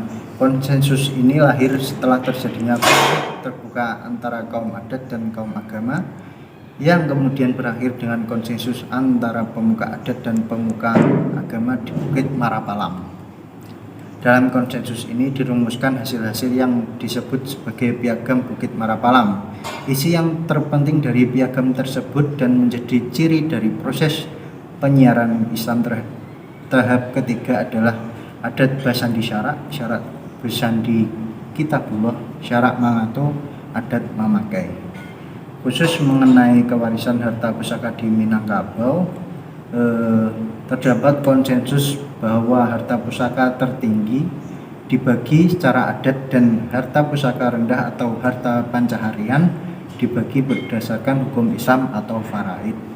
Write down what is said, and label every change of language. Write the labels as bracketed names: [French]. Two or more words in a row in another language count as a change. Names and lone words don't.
[Indonesian] Konsensus ini lahir setelah terjadinya konflik terbuka antara kaum adat dan kaum agama yang kemudian berakhir dengan konsensus antara pemuka adat dan pemuka agama di Bukit Marapalam. Dalam konsensus ini dirumuskan hasil-hasil yang disebut sebagai Piagam Bukit Marapalam. Isi yang terpenting dari piagam tersebut dan menjadi ciri dari proses penyiaran Islam tahap ketiga adalah [Minangkabau] adat basandi syarak, syarat basandi kitabullah, syarak mangato, adat mamakai. [Indonesian] Khusus mengenai kewarisan harta pusaka di Minangkabau, terdapat konsensus bahwa harta pusaka tertinggi dibagi secara adat dan harta pusaka rendah atau harta pancaharian dibagi berdasarkan hukum Islam atau faraid.